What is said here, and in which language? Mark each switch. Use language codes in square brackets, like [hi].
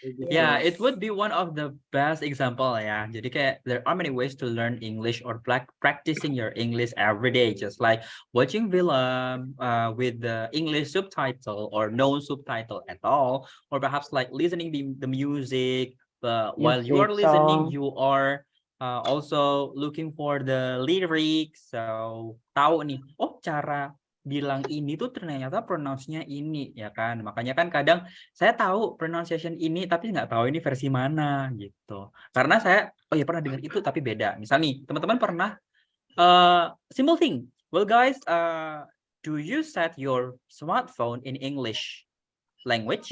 [en] Yeah, it would be one of the best example ya. [id] Jadi kayak [en] there are many ways to learn English or practicing your English every day, just like watching film with the English subtitle or no subtitle at all, or perhaps like listening the music. But while you are listening, you are also looking for the lyrics. [id] So tahu nih, oh cara bilang ini tuh ternyata pronounce-nya ini ya kan. Makanya kan kadang saya tahu pronunciation ini tapi nggak tahu ini versi mana gitu. Karena saya pernah dengar itu tapi beda. Misal nih, teman-teman pernah simple thing. [en] Well guys, do you set your smartphone in English language?